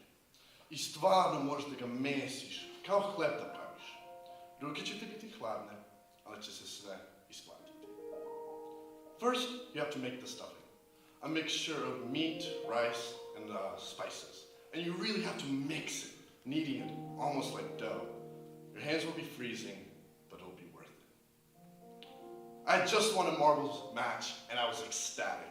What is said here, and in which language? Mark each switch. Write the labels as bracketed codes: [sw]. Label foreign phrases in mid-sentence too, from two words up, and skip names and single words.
[sr] I stvarno moraš da ga mesiš, kao hleb da praviš. Ruke će ti biti hladne, ali će se sve isplatiti. [en] First, you have to make the stuffing. A mixture of meat, rice, and spices. And you really have to mix it, kneading it almost like dough. Your hands will be freezing, but it'll be worth it. I had just won a marbles match, and I was ecstatic.